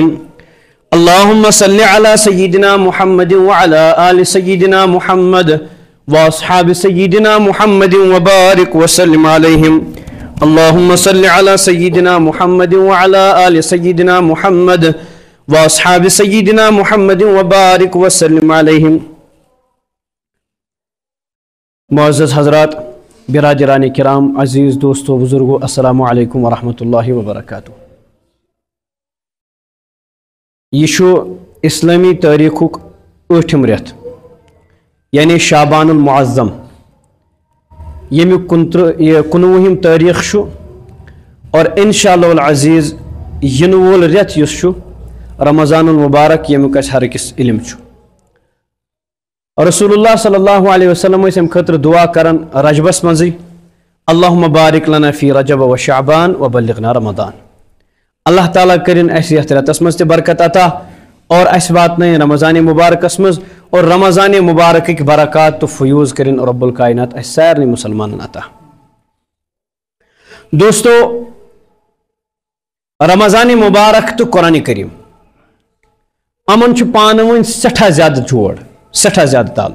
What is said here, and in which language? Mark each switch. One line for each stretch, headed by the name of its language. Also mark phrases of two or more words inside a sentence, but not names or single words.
Arabic: اللهم صل على سيدنا محمد وعلى آل سيدنا محمد وأصحاب سيدنا محمد وبارك وسلم عليهم. اللهم صل على سيدنا محمد وعلى آل سيدنا محمد وأصحاب سيدنا محمد وبارك وسلم عليهم.
Urdu: معزز حضرات، برادران کرام، عزیز دوستو، بزرگو،
Arabic: السلام علیکم ورحمۃ اللہ وبرکاتہ.
Kashmiri: یہ اسلامی تاریخ ٲٹھم رٮ۪تھ یعنی شعبان المعظم ییٚمیُک 19وُہِم تٲریخ چھُ اور
Arabic: انشاءاللہ العزیز
Kashmiri: یِنہٕ وول رٮ۪تھ یُس چھُ رمضان المبارک ییٚمیُک اَسہِ ہر أکِس علم چھُ.
Arabic: رسول اللہ صلی اللہ علیہ وسلم
Kashmiri: ٲسۍ اَمہِ خٲطرٕ دعا کران رجبس منٛزٕے
Arabic: اللہُمہ بارک لنا فی رجب و شعبان و بلغنا رمضان.
Kashmiri: اللہ تعالیٰ کرن اَسہِ یتھ رٮ۪تس منٛز تہِ برکت عطا اور اَسہِ واتنٲیِن رمضان مبارکس منٛز اور رمضان مبارکٕکۍ برکات تہٕ فیوٗض کرن
Arabic: رب الکائنات
Kashmiri: اَسہِ سارنٕے مُسلمانن عطا. دوستو، رمضان مبارک تہٕ قرآن کریم یِمن چھُ پانہٕ ؤنۍ سٮ۪ٹھاہ زیادٕ جوڑ، سٮ۪ٹھاہ زیادٕ تعلق.